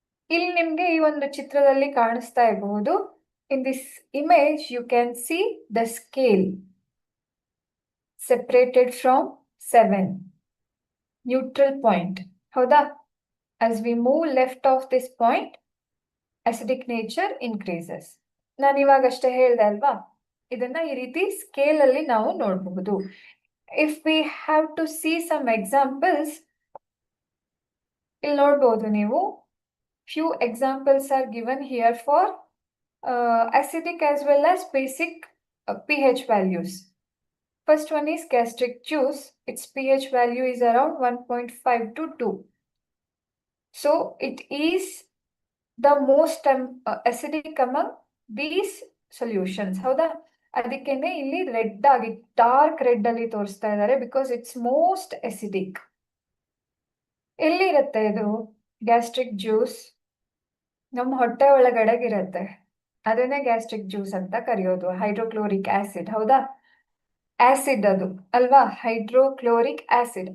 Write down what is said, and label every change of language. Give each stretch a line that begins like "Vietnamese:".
Kannada: ಇಲ್ಲಿ ನಿಮ್ಗೆ ಈ ಒಂದು ಚಿತ್ರದಲ್ಲಿ ಕಾಣಿಸ್ತಾ ಇರಬಹುದು.
English: In this image you can see the scale separated from 7.
Kannada: Neutral point. ಹೌದಾ?
English: as we move left of this point, acidic nature increases.
Kannada: ನಾನು ಇವಾಗಷ್ಟೇ ಹೇಳ್ದೆ ಅಲ್ವಾ, ಇದನ್ನ ಈ ರೀತಿ ಸ್ಕೇಲ್ ಅಲ್ಲಿ ನಾವು ನೋಡಬಹುದು.
English: if we have to see some examples,
Kannada: ಇಲ್ಲಿ ನೋಡಬಹುದು ನೀವು,
English: few examples are given here for acidic as well as basic pH values. First one is gastric juice. Its pH value is around 1.5 to 2. So it is the most acidic among these solutions.
Kannada: ಹೌದಾ? ಅದಕ್ಕೇನೆ ಇಲ್ಲಿ red ಆಗಿ dark red ಅಲ್ಲಿ ತೋರಿಸ್ತಾ ಇದ್ದಾರೆ,
English: Because it's most acidic.
Kannada: ಎಲ್ಲಿರುತ್ತೆ ಇದು gastric juice? ನಮ್ಮ ಹೊಟ್ಟೆ ಒಳಗಡೆಗಿರತ್ತೆ, ಅದನ್ನೇ ಗ್ಯಾಸ್ಟ್ರಿಕ್ ಜ್ಯೂಸ್ ಅಂತ ಕರೆಯೋದು. Hydrochloric acid. ಹೌದಾ? ಆಸಿಡ್ ಅದು ಅಲ್ವಾ, ಹೈಡ್ರೋಕ್ಲೋರಿಕ್ ಆಸಿಡ್.